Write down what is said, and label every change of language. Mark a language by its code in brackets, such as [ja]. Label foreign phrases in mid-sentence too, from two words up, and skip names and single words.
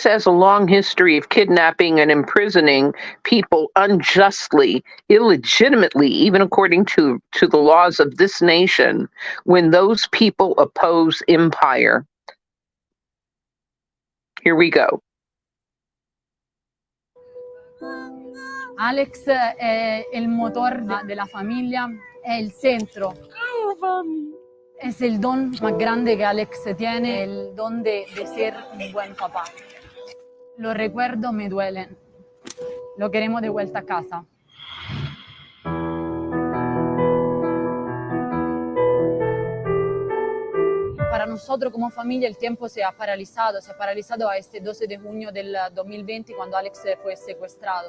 [en] has a long history of kidnapping and imprisoning people unjustly, illegitimately, even according to the laws of this nation, when those people oppose empire. Here we go. [it] Alex è il motor della famiglia, è il centro. [es] Es el don más grande que Alex tiene, el don de ser un buen papá. Los recuerdos me duelen. Lo queremos de vuelta a casa. Para nosotros como familia el tiempo se ha paralizado a este 12 de junio del 2020 cuando Alex fue secuestrado.